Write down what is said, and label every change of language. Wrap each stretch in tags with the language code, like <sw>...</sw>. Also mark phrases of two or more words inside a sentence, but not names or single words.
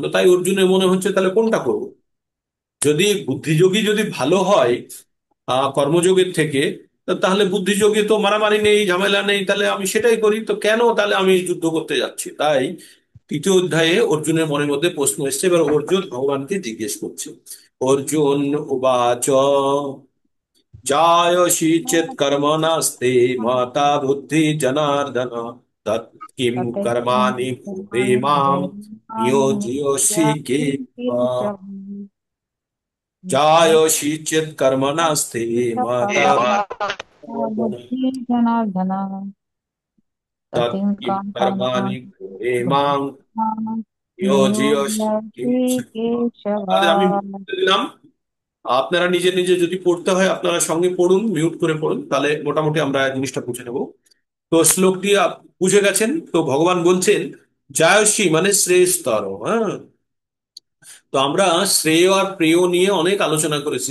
<bn>তাই অর্জুনের মনে হচ্ছে তাহলে কোনটা করবো? যদি বুদ্ধিযোগী যদি ভালো হয় কর্মযোগের থেকে, তো তাহলে বুদ্ধিযোগে তো মারামারি নেই, ঝামেলা নেই, তাহলে আমি সেটাই করি। তো কেন তাহলে আমি যুদ্ধ করতে যাচ্ছি? তাই তৃতীয় অধ্যায়ে অর্জুনের মনের মধ্যে প্রশ্ন এসছে। এবার অর্জুন ভগবানকে জিজ্ঞেস করছে।</bn> <sa>অর্জুন উবাচ जायसि चेत् कर्मणस्ते माता बुद्धि जनार्दन तत् किं कर्माणि कुर्वे मां नियोजयसि केशव। जायसि चेत् कर्मणस्ते माता बुद्धि बुद्धि जनार्दन तत् ततिं किं कर्माणि कर्माणि कुर्वे मां नियोजयसि नियोजयसि केशव। केशव।</sa> <bn>তাহলে আমি বলে দিলাম, আপনারা নিজে নিজে যদি পড়তে হয় আপনারা সঙ্গে পড়ুন, মিউট করে পড়ুন, তাহলে মোটামুটি আমরা জিনিসটা বুঝে নেব। তো শ্লোকটি বুঝে গেছেন তো? ভগবান বলছেন জায়সী মানে শ্রেয়স্তর। হ্যাঁ, তো আমরা শ্রেয় আর প্রেয় নিয়ে অনেক আলোচনা করেছি।</bn>